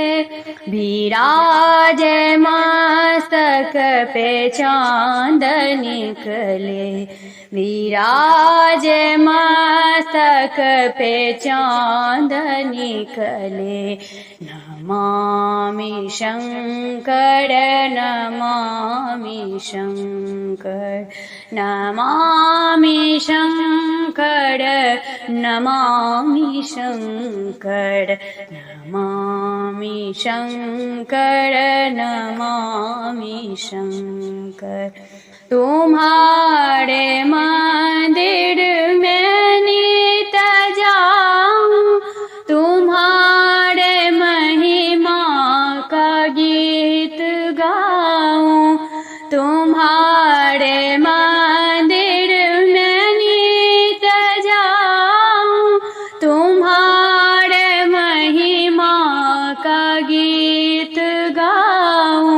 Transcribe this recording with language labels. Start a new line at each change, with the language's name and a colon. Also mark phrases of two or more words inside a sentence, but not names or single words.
Hindi: विराजे मस्तक पे चाँद निकले, विराजे मस्तक पे चाँद निकले।
Sanskrit: नमामि शङ्कर नमामि शङ्कर नमामि शङ्कर नमामि शङ्कर नमामि शङ्कर नमामि शङ्कर।
Hindi: तुम्हारे मंदिर में नित जाऊं, तुम्हारे महिमा का गीत गाऊं। तुम्हारे मंदिर में नित जाऊं, तुम्हारे महिमा का गीत गाऊं।